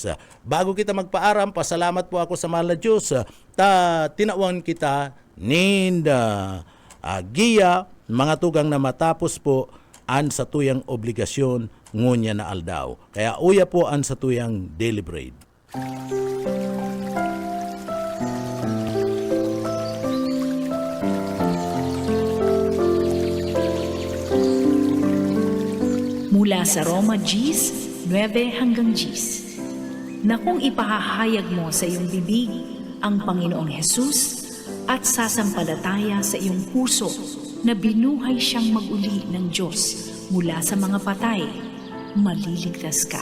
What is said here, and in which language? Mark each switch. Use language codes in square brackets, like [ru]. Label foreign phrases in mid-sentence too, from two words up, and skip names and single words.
[bik] Bago kita magpaaram, pasalamat po ako sa mahal na Diyos tinawan kita giya mga tugang na matapos po an sa tuyang obligasyon ngunya na aldaw. Kaya uya po an sa tuyang [en] daily bread. [tl] Mula sa Roma Gs, 9 hanggang Gs. Na kung ipahahayag mo sa iyong bibig ang Panginoong Hesus at sasampalataya sa iyong puso na binuhay siyang mag-uli ng Diyos mula sa mga patay, maliligtas ka.